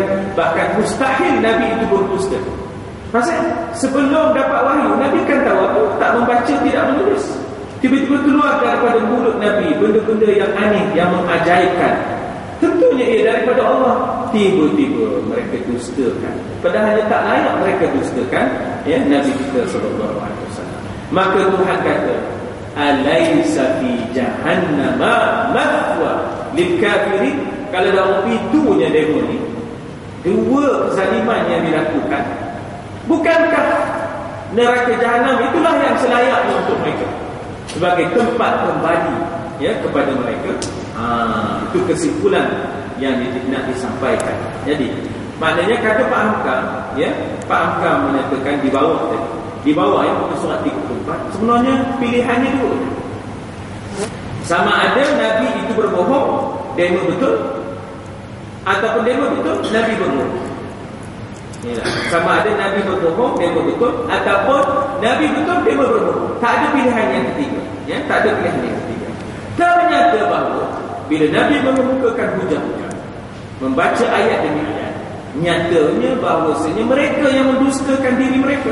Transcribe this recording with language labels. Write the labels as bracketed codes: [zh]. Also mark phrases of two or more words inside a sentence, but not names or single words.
[ms] Bahkan mustahil Nabi itu berdusta. Pasal sebelum dapat wahyu, Nabi kan tahu apa? Tak membaca, tidak menulis. Tiba-tiba keluar daripada mulut Nabi benda-benda yang aneh, yang mengajaibkan. Tentunya ia daripada Allah. Tiba-tiba mereka dustakan, padahal tak layak mereka dustakan, ya, Nabi kita [ar] صلى الله عليه وسلم. [ms] Maka Tuhan kata, [ar] أليس في جهنم مثوى للكافرين. [ms] Kalau dalam pintunya demo ni dua kezaliman yang dilakukan, bukankah neraka jahanam itulah yang selayaknya untuk mereka sebagai tempat kembali, ya, kepada mereka. Itu kesimpulan yang nak disampaikan. Jadi maknanya kata Pak Hamka, ya, Pak Hamka menyatakan di bawah tadi, di bawah ya, surat 34, sebenarnya pilihannya dua. Sama ada Nabi itu berbohong, demo betul, ataupun demo betul, Nabi berbohong. Ya, sama ada Nabi berbohong, demo betul, ataupun Nabi betul, demo berbohong. Tak ada pilihan yang ketiga, ya, tak ada pilihan yang ketiga. Ternyata bahawa bila Nabi mengemukakan hujah-hujah, membaca ayat demi ayat, nyatanya bahawasanya mereka yang mendustakan diri mereka.